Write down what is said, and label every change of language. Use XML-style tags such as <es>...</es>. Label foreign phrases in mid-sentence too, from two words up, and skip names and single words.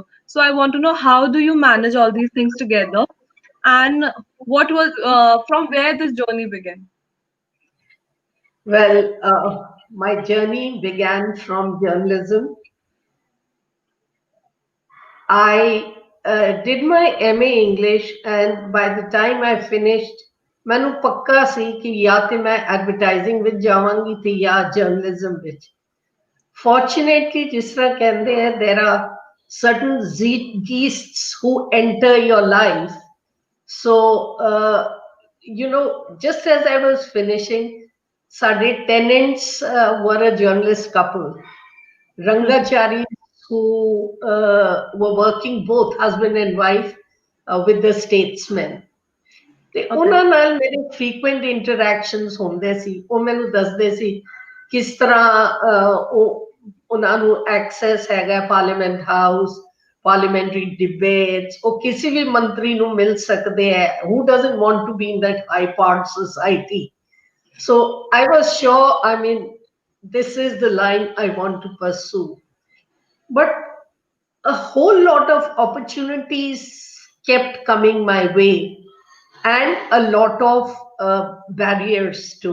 <en>So I want to know how do you manage all these things together, and what was from where this journey began? Well, my journey began from journalism. I did my MA English, and by the time I finished,</en> <pa>ਮੈਨੂੰ ਪੱਕਾ ਸੀ ਕਿ ਜਾਂ ਤੇ ਮੈਂ ਐਡਵਰਟਾਈਜ਼ਿੰਗ ਵਿੱਚ ਜਾਵਾਂਗੀ ਤੇ ਜਾਂ ਜਰਨਲਿਜ਼ਮ ਵਿੱਚ. Fortunately, ਜਿਸ ਤਰ੍ਹਾਂ ਕਹਿੰਦੇ ਆ,</pa> <en>there are certain geests who enter your life. So, just as I was finishing, ਸਾਡੇ tenants were a journalist couple, Rangachari, who were working both husband and wife with the statesmen.</en> <pa>ਤੇ ਉਹਨਾਂ ਨਾਲ ਮੇਰੇ</pa> <en>frequent interactions</en> <pa>ਹੁੰਦੇ ਸੀ. ਉਹ ਮੈਨੂੰ ਦੱਸਦੇ ਸੀ ਕਿਸ ਤਰ੍ਹਾਂ ਉਹਨਾਂ ਨੂੰ ਐਕਸੈਸ ਹੈਗਾ ਪਾਰਲੀਮੈਂਟ ਹਾਊਸ,</pa> <en>parliamentary debates,</en> <pa>ਉਹ ਕਿਸੇ ਵੀ ਮੰਤਰੀ ਨੂੰ ਮਿਲ ਸਕਦੇ ਹੈ.</pa> <en>Who doesn't want to be in that high-powered society? So I was sure, I mean, this is the line I want to pursue. But a whole lot of opportunities kept coming my way, and a lot of barriers too.</en>